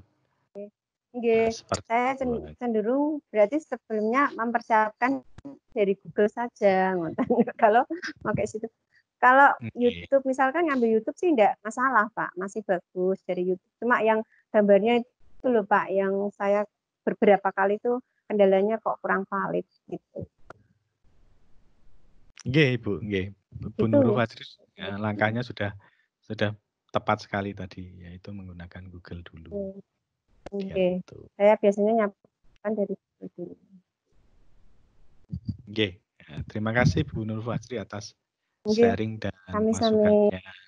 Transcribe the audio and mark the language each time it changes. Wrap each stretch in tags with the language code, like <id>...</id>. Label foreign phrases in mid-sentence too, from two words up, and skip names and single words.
<id>Nah, saya cenderung berarti sebelumnya mempersiapkan dari Google saja, kalau pakai situ. Kalau YouTube misalkan ngambil YouTube sih enggak masalah Pak, masih bagus dari YouTube. Cuma yang gambarnya itu loh Pak, yang saya beberapa kali itu kendalanya kok kurang valid gitu.</id> <jv>Nggih Ibu, nggih.</jv> <id>Bu Nurul Fajri langkahnya sudah tepat sekali tadi, yaitu menggunakan Google dulu. Oke. Saya biasanya nyiapkan dari Google dulu. Oke. Terima kasih Bu Nurul Fajri atas sharing dan masukannya.</id>